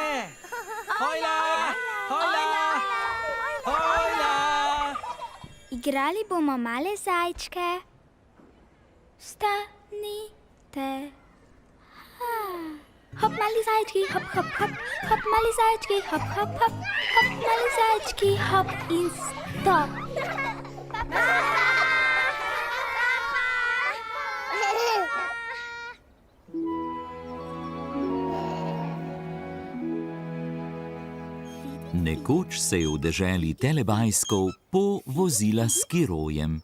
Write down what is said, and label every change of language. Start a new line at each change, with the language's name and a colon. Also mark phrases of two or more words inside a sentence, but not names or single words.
Slovenian: Hojla, hojla, hojla. Igrali bomo male zajčke. Vstanite. Hop, mali zajčki, hop, hop, hop. Hop, mali zajčki, hop, hop, hop. Hop, mali zajčki, hop in stop. Nekoč se je v deželi Telebajskov povozila s skirojem.